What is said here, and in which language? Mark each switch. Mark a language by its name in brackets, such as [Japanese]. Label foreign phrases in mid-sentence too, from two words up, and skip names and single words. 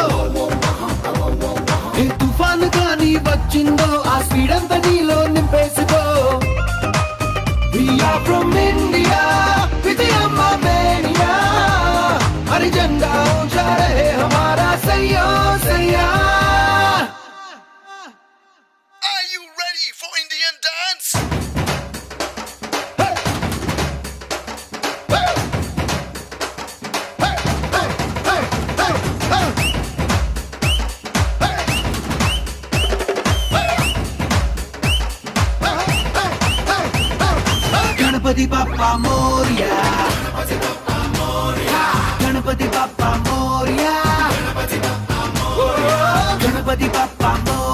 [Telugu] తుఫాను కానీ వచ్చిందో ఆ స్పీడ్ అంతా నీలో నింపేసుకో [English] We are from India, Vidya Mania. [Hindi] हर झंडा ऊंचा रहे हमारा सैया सैया. [English] Are you ready for Indian dance? Hey! Hey! Hey! Hey! Hey! Hey! Hey! [Marathi] गणपति बप्पा मोरया, गणपति बप्पा मोरया, गणपति बप्पा मोरया, गणपति बप्पा मोरया, गणपति बप्पा